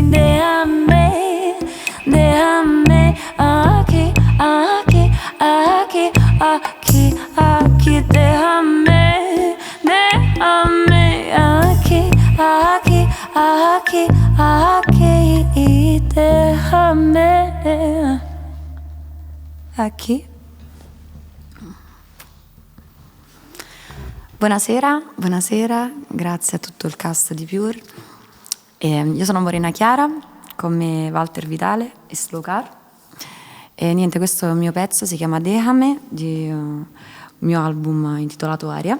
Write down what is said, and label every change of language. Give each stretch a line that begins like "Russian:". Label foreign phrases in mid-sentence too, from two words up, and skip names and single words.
Spanish: Déjame, déjame aqui, aqui, aqui, aqui, aqui. Déjame, déjame aqui, aqui, aqui, aqui. Déjame aqui.
Italian: Buonasera, buonasera, grazie a tutto il cast di Pure. Io sono Morena Chiara, con me Walter Vitale e Slocar. E niente, questo è il mio pezzo, si chiama Déjame, di un mio album intitolato Aria.